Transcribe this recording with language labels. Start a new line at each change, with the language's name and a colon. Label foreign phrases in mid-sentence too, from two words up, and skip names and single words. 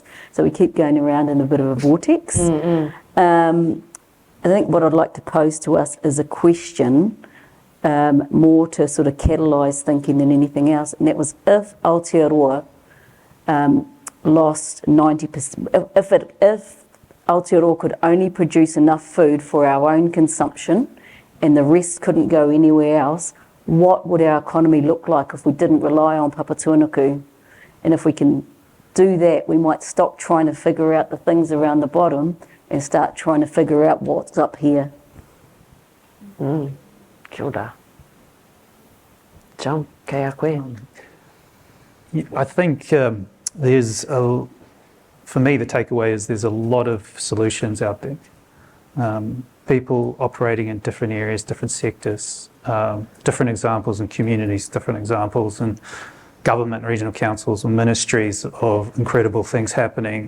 English: So we keep going around in a bit of a vortex. I think what I'd like to pose to us is a question more to sort of catalyse thinking than anything else, and that was if Aotearoa lost 90%, if Aotearoa could only produce enough food for our own consumption and the rest couldn't go anywhere else, what would our economy look like if we didn't rely on Papatūānuku? And if we can do that, we might stop trying to figure out the things around the bottom and start trying to figure out what's up here.
Māori: Kia ora. John, kei a koe.
English: I think for me, the takeaway is there's a lot of solutions out there. People operating in different areas, different sectors, different examples in communities, different examples in government, regional councils and ministries of incredible things happening.